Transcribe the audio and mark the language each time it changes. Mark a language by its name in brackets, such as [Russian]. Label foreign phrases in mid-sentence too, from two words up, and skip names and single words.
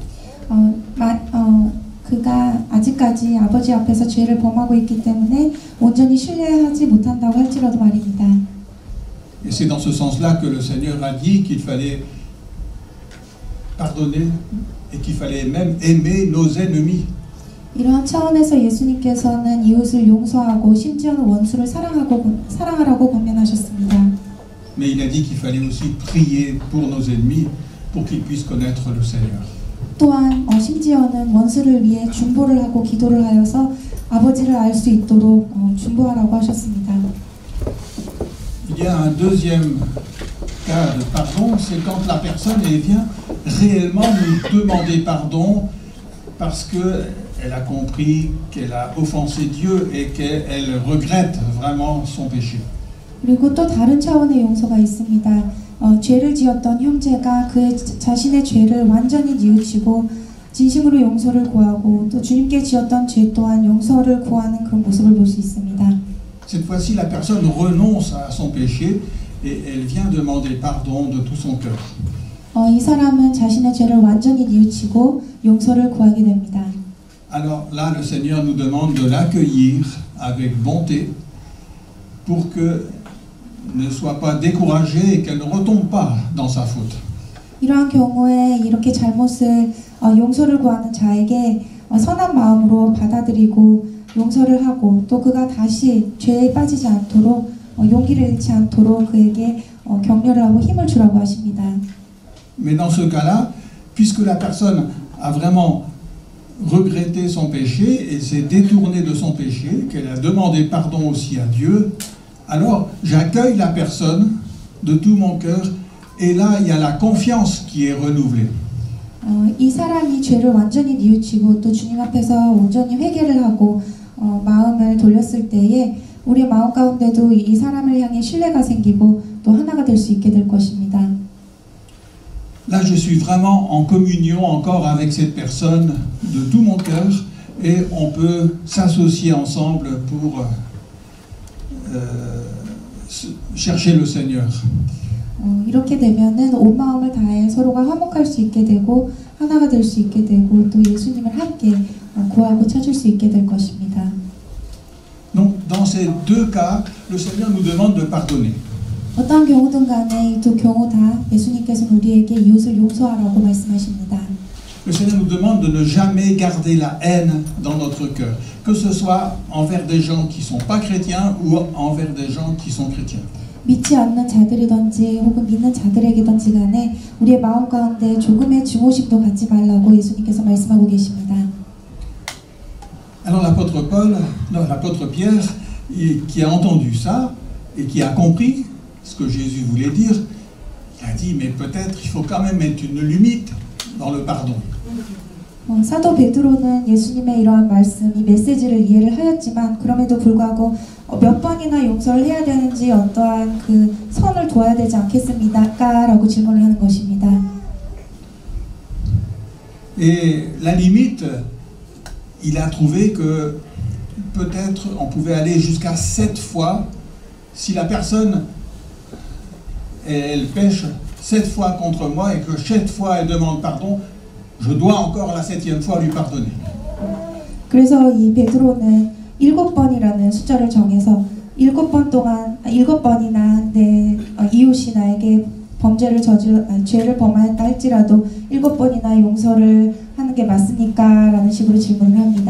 [Korean] 그가 아직까지 아버지 앞에서 죄를 범하고 있기 때문에 온전히 신뢰하지 못한다고 할지라도 말입니다. [French] Et c'est dans ce sens-là que le Seigneur a dit qu'il fallait pardonner et qu'il fallait même aimer nos ennemis. [Korean] 이러한 차원에서 예수님께서는 이웃을 용서하고 심지어는 원수를 사랑하라고 권면하셨습니다. [French] Mais il a dit qu'il fallait aussi prier pour nos ennemis pour qu'ils puissent connaître le Seigneur. [Korean] 또한 심지어는 원수를 위해 중보를 하고 기도를 하여서 아버지를 알 수 있도록 중보하라고 하셨습니다. [French] Il y a un deuxième cas de pardon, c'est quand la personne vient réellement nous demander pardon parce qu'elle a compris qu'elle a offensé Dieu et qu'elle regrette vraiment son péché. [Korean] 그리고 또 다른 차원의 용서가 있습니다. 죄를 지었던 형제가 그의 자신의 죄를 완전히 뉘우치고 진심으로 용서를 구하고 또 주님께 지었던 죄 또한 용서를 구하는 그런 모습을 볼 수 있습니다. [French] Cette fois-ci, la personne renonce à son péché et elle vient demander pardon de tout son cœur. [Korean] 이 사람은 자신의 죄를 완전히 뉘우치고 용서를 구하게 됩니다. [French] Alors là, le Seigneur nous demande de l'accueillir avec bonté pour que ne soit pas découragée et qu'elle ne retombe pas dans sa faute. [Korean] 이러한 경우에 이렇게 잘못을 용서를 구하는 자에게 선한 마음으로 받아들이고 용서를 하고 또 그가 다시 죄에 빠지지 않도록 용기를 잃지 않도록 그에게 격려를 하고 힘을 주라고 하십니다. [French] Mais dans ce cas-là, puisque la personne a vraiment regretté son péché et s'est détournée de son péché, qu'elle a demandé pardon aussi à Dieu, alors j'accueille la personne de tout mon cœur et là il y a la confiance qui est renouvelée. [Korean] 이 사람이 죄를 완전히 뉘우치고 또 주님 앞에서 온전히 회개를 하고 마음을 돌렸을 때에 우리의 마음 가운데도 이 사람을 향해 신뢰가 생기고 또 하나가 될 수 있게 될 것입니다. [French] Là, je suis vraiment en communion encore avec cette personne de tout mon cœur et on peut s'associer ensemble pour chercher le Seigneur. [Korean] 이렇게 되면은 온 마음을 다해 서로가 화목할 수 있게 되고 하나가 될 수 있게 되고 또 예수님을 함께 구하고 찾을 수 있게 될 것입니다. [French] Donc, dans ces deux cas, le Seigneur nous demande de pardonner. [Korean] 어떠한 경우든 간에 이 두 경우 다 예수님께서는 우리에게 이웃을 용서하라고 말씀하십니다. [French] Le Seigneur nous demande de ne jamais garder la haine dans notre cœur, que ce soit envers des gens qui ne sont pas chrétiens ou envers des gens qui sont chrétiens. [Korean] 믿지 않는 자들이든지 혹은 믿는 자들에게든지 간에 우리의 마음 가운데 조금의 증오심도 갖지 말라고 예수님께서 말씀하고 계십니다. [French] Alors l'apôtre Pierre, qui a entendu ça et qui a compris ce que Jésus voulait dire, il a dit mais peut-être il faut quand même mettre une limite dans le pardon. [Korean] 사도 베드로는 예수님의 이러한 말씀, 이 메시지를 이해를 하였지만 그럼에도 불구하고 몇 번이나 용서를 해야 되는지 어떠한 그 선을 둬야 되지 않겠습니까? 라고 질문을 하는 것입니다. [French] Et la limite, il a trouvé que peut-être on pouvait aller jusqu'à 7 fois si la personne elle pêche 7 fois contre moi et que 7 fois elle demande pardon, je dois encore la 7e fois lui pardonner. [Korean] 그래서 이 베드로는 7번이라는 숫자를 정해서 7번이나 내 이웃이 나에게 죄를 범하였다 할지라도 7번이나 용서를 하는 게 맞습니까? 라는 식으로 질문을 합니다.